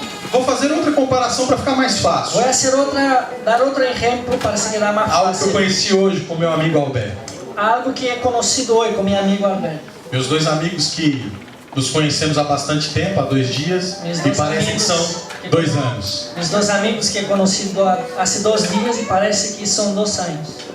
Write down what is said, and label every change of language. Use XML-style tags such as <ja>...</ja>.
<pt>Vou fazer outra comparação para ficar mais fácil.</pt> <es>Voy a hacer dar otro ejemplo para se quedar más</es> <pt>Algo que eu</pt> <es>fácil.</es> <pt>conheci hoje com meu amigo Alberto.</pt> <es>Algo que he conocido hoy con mi amigo Alberto.</es> <pt>Meus dois amigos que nos conhecemos há bastante tempo, há 2 dias, e parece que são 2 anos.</pt> <es>Mis dos amigos que he conocido hace 2 días y parece que son 2 años.</es>